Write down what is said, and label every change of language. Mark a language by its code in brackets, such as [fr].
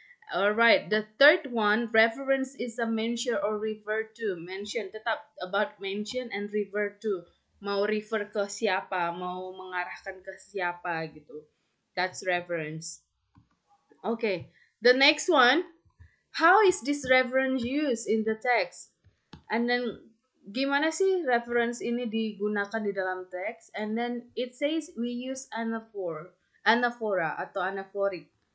[en] Alright, the third one, reference is a mention or refer to. Mention, [id] tetap [en] about mention and refer to. [id] Mau refer ke siapa, mau mengarahkan ke siapa gitu. [en] That's reference. Okay, the next one, how is this reference used in the text? And then [id] gimana sih reference ini digunakan di dalam teks? [en] And then it says we use anaphora [id] atau [en] anaphoric.